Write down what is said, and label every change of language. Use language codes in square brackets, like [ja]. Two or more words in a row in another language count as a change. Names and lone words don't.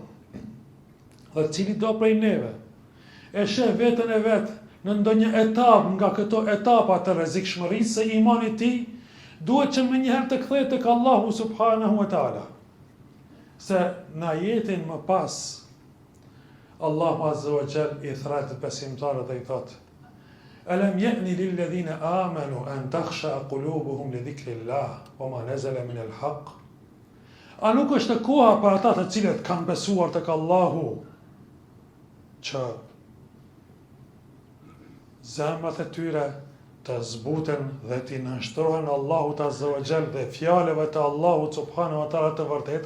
[sq] Dhe cili do prej neve e sheh veten e vet në ndonjë etapë nga këto etapa të rrezikshmërisë së imanit të tij, duhet që menjëherë të kthehet tek Allahu [ar] سبحانه وتعالى. [sq] Se në ajetin më pas Allahu [ar] عز وجل [sq] i thret besimtarët dhe i thot: [ar] ألم يأن للذين آمنوا أن تخشع قلوبهم لذكر الله وما نزل من الحق. [sq] A nuk është koha për ata të cilët kanë besuar tek Allahu që zemrat e tyre të zbuten dhe t'i nënshtrohen Allahut [ar] عز وجل [sq] dhe fjalëve të Allahut [ar] سبحانه وتعالى [sq] të vërteta?